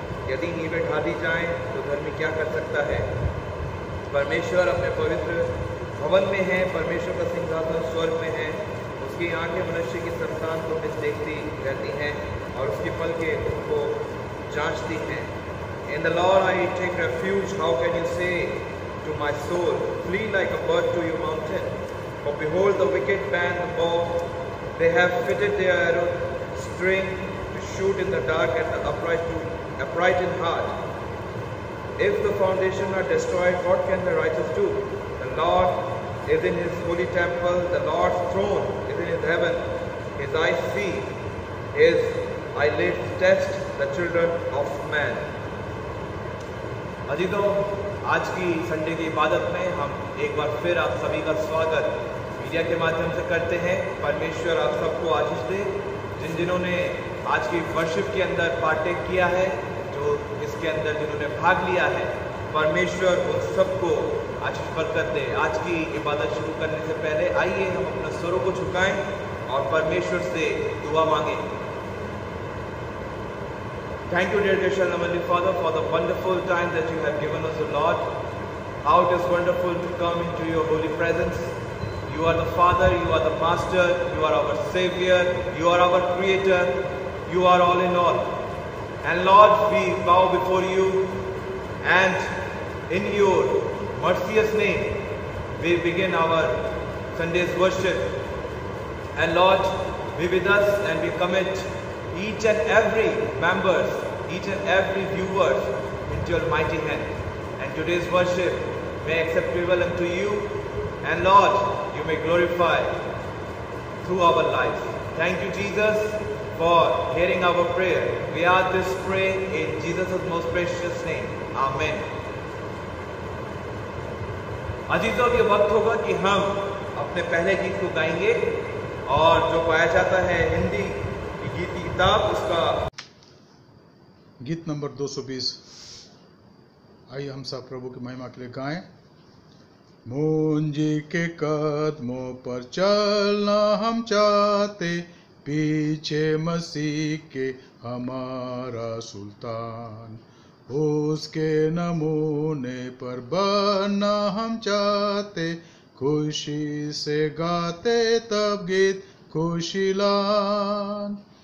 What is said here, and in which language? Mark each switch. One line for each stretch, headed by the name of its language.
Hindi: यदि नींवें ढा दी जाएं तो धर्मी क्या कर सकता है। परमेश्वर अपने पवित्र भवन में है, परमेश्वर का सिंहासन स्वर्ग में है। उसकी आंखें मनुष्य की संतान को मिस देखती रहती हैं और उसकी पलकें उनको जांचती हैं।
English: In the Lord I take refuge. How can you say to my soul, flee like a bird to your mountain? For behold, the wicked band the bow, they have fitted their arrow string to shoot in the dark at the upright in heart. If the foundation are destroyed, what can the righteous do? The Lord is in his holy temple, the Lord's throne is in his heaven. His eyes see, his eyelids test the children of man.
Hindi: अजीजों, आज की Sunday की इबादत में हम एक बार फिर आप सभी का स्वागत मीडिया के माध्यम से करते हैं। परमेश्वर आप सबको आशीष दे। जिन्होंने आज की वर्शिप के अंदर पार्टेक किया है, जो इसके अंदर जिन्होंने भाग लिया है, परमेश्वर उन सबको आशीष बरकत दे। आज की इबादत शुरू करने से पहले आइए हम अपने स्वरों को झुकाएं और परमेश्वर से दुआ मांगें।
English: Thank you, dear gracious Heavenly Father, for the wonderful time that you have given us, O Lord. How it is wonderful to come into your holy presence. You are the Father, you are the Master, you are our Savior, you are our Creator, you are all in all. And Lord, we bow before you, and in your merciless name, we begin our Sunday's worship. And Lord, be with us and we commit each and every members, each and every viewers into your mighty hand. And today's worship may acceptable unto you, and Lord, you may glorify through our lives. Thank you, Jesus, for hearing our prayer. We ask this pray in Jesus' most precious name. Amen.
Hindi: अजीजों, ये वक्त होगा कि हम अपने पहले गीत को गाएंगे, और जो पाया जाता है हिंदी गीत की किताब, उसका गीत नंबर 220। आइए हम सब प्रभु की महिमा के लिए गाएं। मुंजी के कदमों पर चलना हम चाहते, पीछे मसीह के हमारा सुल्तान, उसके नमूने पर बनना हम चाहते, खुशी से गाते तब गीत खुशीलान।